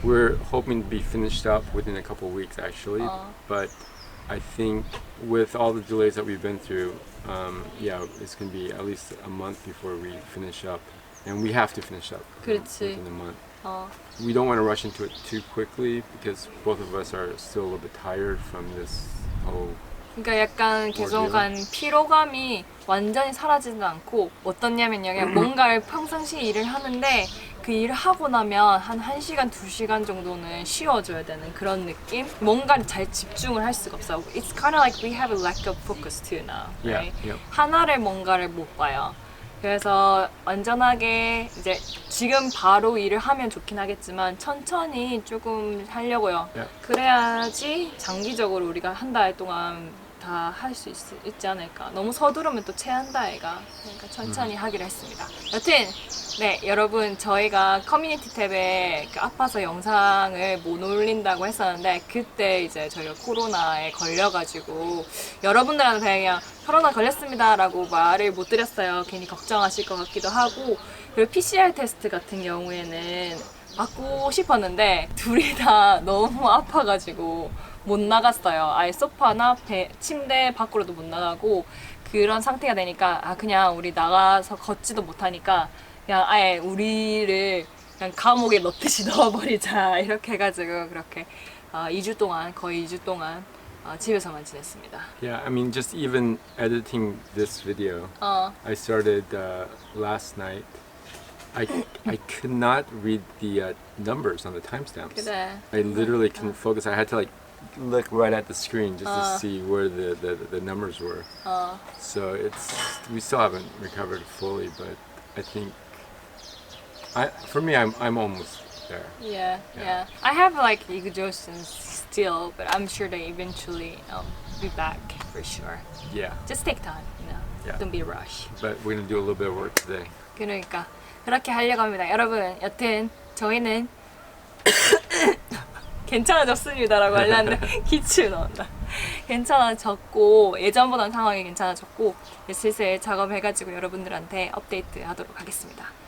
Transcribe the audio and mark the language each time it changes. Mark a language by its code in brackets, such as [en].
[en] We're hoping to be finished up within a couple of weeks actually, but I think with all the delays that we've been through, it's going to be at least a month before we finish up. And we have to finish up [ko] 그렇지. [en] within a month. We don't want to rush into it too quickly because both of us are still a little bit tired from this whole [ko] 그러니까 약간 계속한 피로감이 완전히 사라지는 않고 어떻냐면요. 그냥 뭔가를 평상시 일을 하는데 그 일을 하고 나면 한 1시간, 2시간 정도는 쉬어줘야 되는 그런 느낌? 뭔가를 잘 집중을 할 수가 없어. [en] It's kind of like we have a lack of focus too now, right? Yeah. [ko] 하나를 뭔가를 못 봐요. 그래서 완전하게 이제 지금 바로 일을 하면 좋긴 하겠지만 천천히 조금 하려고요. 그래야지 장기적으로 우리가 한 달 동안 다 할 수 있지 않을까. 너무 서두르면 또 체한다 애가. 그러니까 천천히 하기로 했습니다. 여튼 네 여러분 저희가 커뮤니티 탭에 그 아파서 영상을 못 올린다고 했었는데 그때 이제 저희가 코로나에 걸려가지고 여러분들한테 그냥 코로나 걸렸습니다 라고 말을 못 드렸어요. 괜히 걱정하실 것 같기도 하고 그리고 PCR 테스트 같은 경우에는 받고 싶었는데 둘이 다 너무 아파가지고 못 나갔어요. 아예 소파나 침대 밖으로도 못 나가고 그런 상태가 되니까 그냥 우리 나가서 걷지도 못하니까 그냥 아예 우리를 그냥 감옥에 넣듯이 넣어버리자 이렇게 해가지고 그렇게 2주 동안 거의 2주 동안 집에서만 지냈습니다. [en] Yeah, I mean just even editing this video, I started last night. I could not read the numbers on the timestamps. [ko] 그래. [en] I literally couldn't focus. I had to like look right at the screen just to see where the numbers were. So we still haven't recovered fully, but I think for me I'm almost there. Yeah. I have like exhaustion still, but I'm sure they eventually be back for sure. Yeah. Just take time, Yeah. Don't be rush. But we're gonna do a little bit of work today. [ko] 그러니까 그렇게 하려고 합니다. 여러분, 여튼 저희는 괜찮아졌습니다라고 하려는데 기침 나온다. 괜찮아졌고 예전보다는 상황이 괜찮아졌고 슬슬 작업해가지고 여러분들한테 업데이트 하도록 하겠습니다.